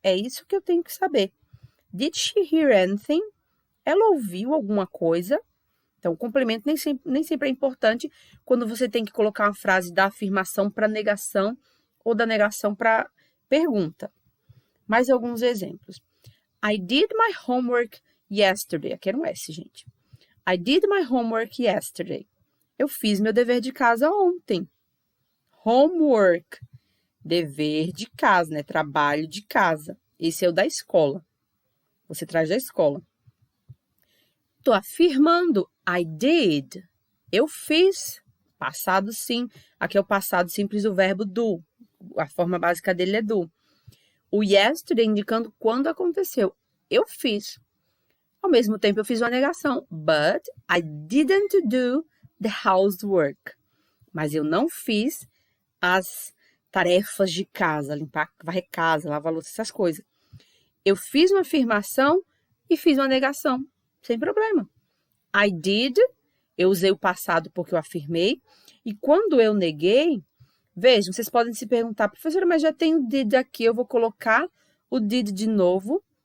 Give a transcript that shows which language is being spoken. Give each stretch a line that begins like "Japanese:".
Portuguese: É isso que eu tenho que saber.
English: Did she hear anything?
Portuguese: Ela ouviu alguma coisa? Então, o complemento nem sempre é importante quando você tem que colocar uma frase da afirmação para negação ou da negação para pergunta. Mais alguns exemplos.
English: I did my homework yesterday.
Portuguese: Aqui era um S, gente.
English: I did my homework yesterday.
Portuguese: Eu fiz meu dever de casa ontem. Homework. Dever de casa, né? Trabalho de casa. Esse é o da escola. Você traz da escola. Tô afirmando.
English: I did.
Portuguese: Eu fiz. Passado sim. Aqui é o passado simples do verbo do. A forma básica dele é do. O yesterday indicando quando aconteceu. Eu fiz. Ao mesmo tempo, eu fiz uma negação.
English: But I didn't do the housework.
Portuguese: Mas eu não fiz as tarefas de casa, limpar, varrer casa, lavar louça, essas coisas. Eu fiz uma afirmação e fiz uma negação. Sem problema.
English: I did,
Portuguese: eu usei o passado porque eu afirmei. E quando eu neguei, vejam, vocês podem se perguntar, professora, mas já tem o did aqui, eu vou colocar o did de novo?